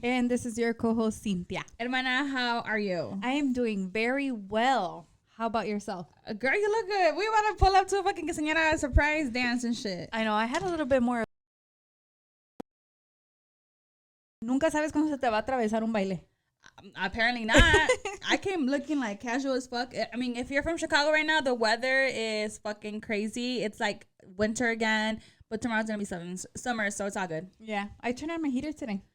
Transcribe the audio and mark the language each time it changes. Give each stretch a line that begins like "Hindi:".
English: And this is your co-host, Cyntia. Hermana, how are you? I am doing very well. How about yourself? Girl, you look good. We want to pull up to a fucking quinceañera surprise dance and shit. I know, I had a little bit more.
Spanish: Nunca sabes cuándo se te va a atravesar un baile.
English: Apparently not. I came looking like casual as fuck. I mean, if you're from Chicago right now, the weather is fucking crazy. It's like winter again, but tomorrow's gonna be summer, so it's all good. Yeah, I turned on my heater today.